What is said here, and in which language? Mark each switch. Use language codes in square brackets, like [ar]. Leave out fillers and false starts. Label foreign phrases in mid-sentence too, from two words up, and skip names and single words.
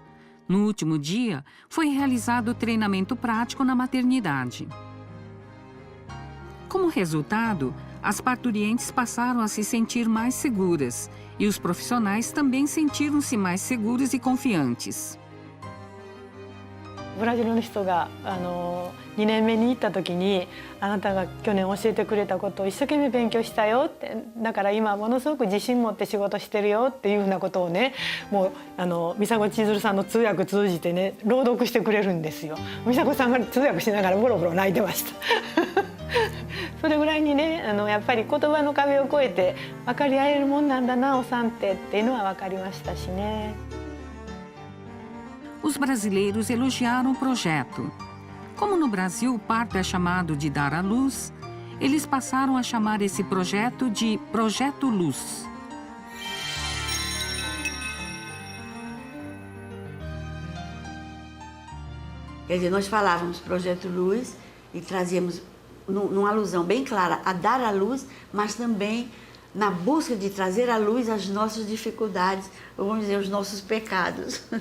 [pt] No último dia, foi realizado o treinamento prático na maternidade. Como resultado, as parturientes passaram a se sentir mais seguras e os profissionais também sentiram-se mais seguros e confiantes. [ja] ブラジルの人が2年目に行った時にあなたが去年教えてくれたことを一生懸命勉強したよってだから今ものすごく自信持って仕事してるよっていうふうなことをねもう美佐子千鶴さんの通訳通じてね朗読してくれるんですよ。美佐子さんが通訳しながらボロボロ泣いてました。それぐらいにねやっぱり言葉の壁を越えて分かり合えるもんなんだなお産っていうのは分かりましたしね。 [pt] Os brasileiros elogiaram o projeto. Como no Brasil o parto é chamado de dar à luz, eles passaram a chamar esse projeto de Projeto Luz. Quer dizer, nós falávamos Projeto Luz e trazíamos numa alusão bem clara a dar à luz, mas também na busca de trazer à luz as nossas dificuldades, ou vamos dizer, os nossos pecados.